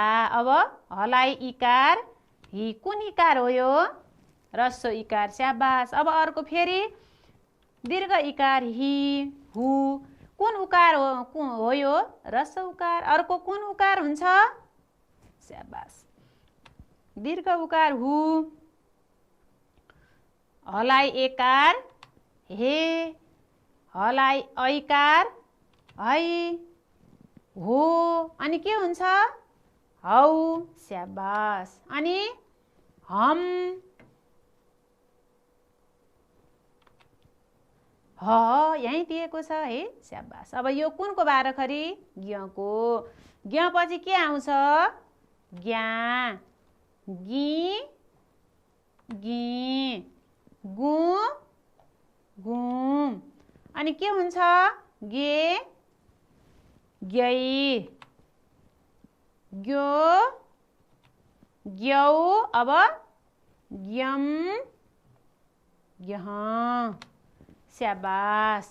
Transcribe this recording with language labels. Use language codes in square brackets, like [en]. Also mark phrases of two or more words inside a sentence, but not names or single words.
[ne] अब हलाई इकार हि, कुन इकार हो यो? ह्रस्व इकार, स्याबास। अब अर्को फेरि दीर्घ इकार हि, हु, कुन उकार हो यो? ह्रस्व उकार। अर्को कुन उकार हुन्छ? स्याबास, दीर्घ उकार हु। हलाई एकार हे, हलाई ऐकार है, हो। अनि के हुन्छ? हौ, स्याबास। अनि हम, ह यहीँ दिएको छ है, स्याबास। अब यो कुनको बाराखरी? ज्ञको। ज्ञ पछि के आउँछ? ज्ञा, गी, गी, गु, गुम। अनि के हुन्छ? गे, ग्यै, ग्यो, ग्यौ। अब ग्यम, ग्यह, स्याबास।